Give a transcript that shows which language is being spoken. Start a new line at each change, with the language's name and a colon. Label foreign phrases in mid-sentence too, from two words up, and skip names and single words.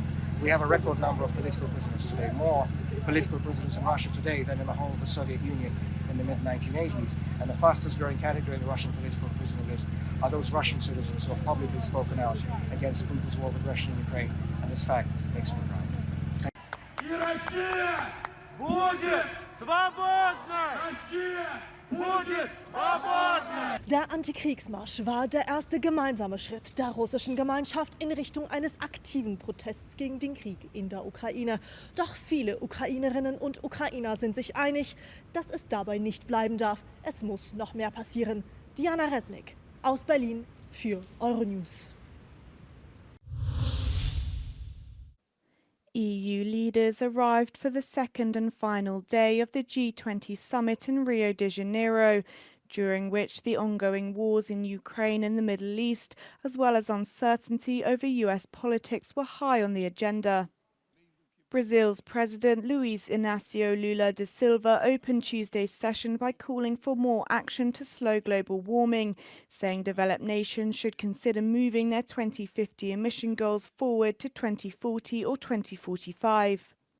English: We have a record number of political prisoners today, more political prisoners in Russia today than in the whole of the Soviet Union in the mid-1980s. And the fastest growing category in the Russian political prisoner list are those Russian citizens who have publicly spoken out against Putin's war of aggression in Ukraine. And this fact makes me proud.
Russian: И Россия будет свободна! Россия
German: Der Antikriegsmarsch war der erste gemeinsame Schritt der russischen Gemeinschaft in Richtung eines aktiven Protests gegen den Krieg in der Ukraine. Doch viele Ukrainerinnen und Ukrainer sind sich einig, dass es dabei nicht bleiben darf. Es muss noch mehr passieren. Diana Resnick aus Berlin für Euronews.
English: EU leaders arrived for the second and final day of the G20 summit in Rio de Janeiro, during which the ongoing wars in Ukraine and the Middle East, as well as uncertainty over US politics, were high on the agenda. Brazil's President Luiz Inácio Lula da Silva opened Tuesday's session by calling for more action to slow global warming, saying developed nations should consider moving their 2050 emission goals forward to 2040 or 2045.